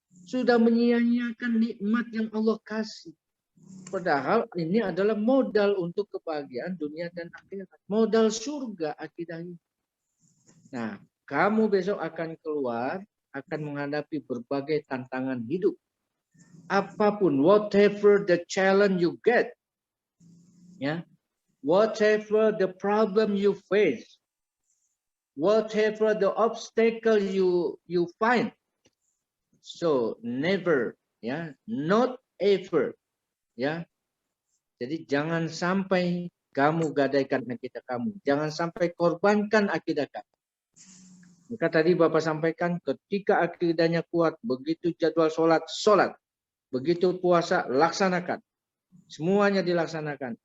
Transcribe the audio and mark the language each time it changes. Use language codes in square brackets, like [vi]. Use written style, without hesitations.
[id] Sudah menyia-nyiakan nikmat yang Allah kasih. Padahal ini adalah modal untuk kebahagiaan dunia dan akhirat. Modal surga akidah ini. Nah, kamu besok akan keluar, akan menghadapi berbagai tantangan hidup. [en] Apapun, whatever the challenge you get, ya, whatever the problem you face, whatever the obstacle you find, so never, ya, not ever, ya. [id] Jadi jangan sampai kamu gadaikan akidah kamu, jangan sampai korbankan akidah kamu. Maka tadi Bapak sampaikan ketika akidahnya kuat, begitu jadwal sholat, sholat. Begitu puasa, laksanakan. Semuanya dilaksanakan.